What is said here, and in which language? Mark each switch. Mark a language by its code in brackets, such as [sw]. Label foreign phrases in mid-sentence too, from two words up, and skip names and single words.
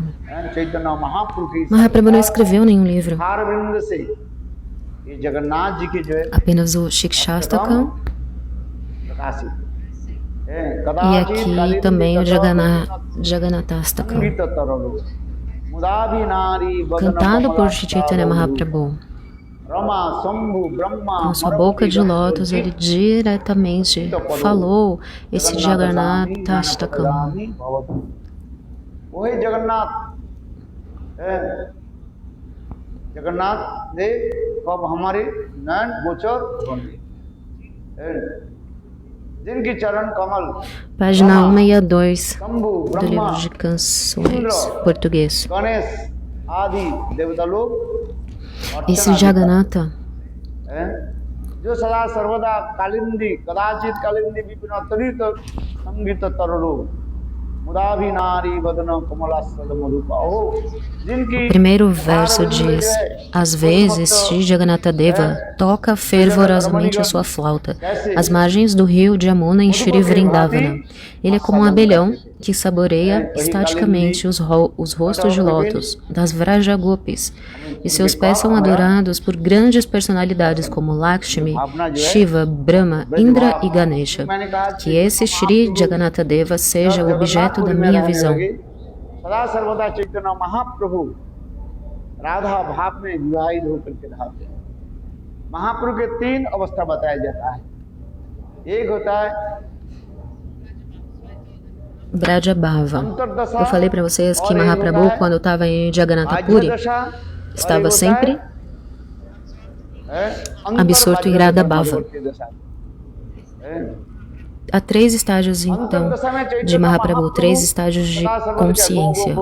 [pt] Mahaprabhu não escreveu nenhum livro, apenas o Shikshastakam e aqui também o Jagannatha Astakam, cantado por Shri Chaitanya Mahaprabhu. Rama, Sambhu, Brahma, Com sua boca de lótus, ele diretamente falou esse Jagannatha Ashtakam. [hi] Oi, Jagannath. Jagannath de कब हमारे नयन गोचर होंगे जिनके चरण कमल [pt] Página 162 [hi] शंभु [pt] do livro [hi] ब्रह्मा [pt] de canções português. [hi] गणेश आदि देवता लोग [pt] Esse Jagannatha, [hi] जो सदा सर्वदा [sa] कालिंदी कदाचित कालिंदी विपिन तरित संगीत तरलो मुदाभि नारी वदन कमलासद मधुपाओ जिनकी [pt] o primeiro verso diz: às vezes, Sri Jagannatha Deva toca fervorosamente a sua flauta às margens do rio de Yamuna em Shri Vrindavana. Ele é como um abelhão que saboreia estaticamente os rostos de lótus das Vrajagopis, e seus pés são adorados por grandes personalidades como Lakshmi, Shiva, Brahma, Indra e Ganesha. Que esse Shri Jagannatha Deva seja o objeto da minha visão. [hi] सदा सर्वदा चैतन्य महाप्रभु राधा भाव में विवाहित होकर के रहते हैं। महाप्रभु के तीन अवस्था बताया जाता है। एक होता है [pt] Vrajabhava. Eu falei para vocês que Mahaprabhu, quando estava em Jagannatha Puri, estava sempre absorto em Radhabhava. Há três estágios, então, de Mahaprabhu, três estágios de consciência.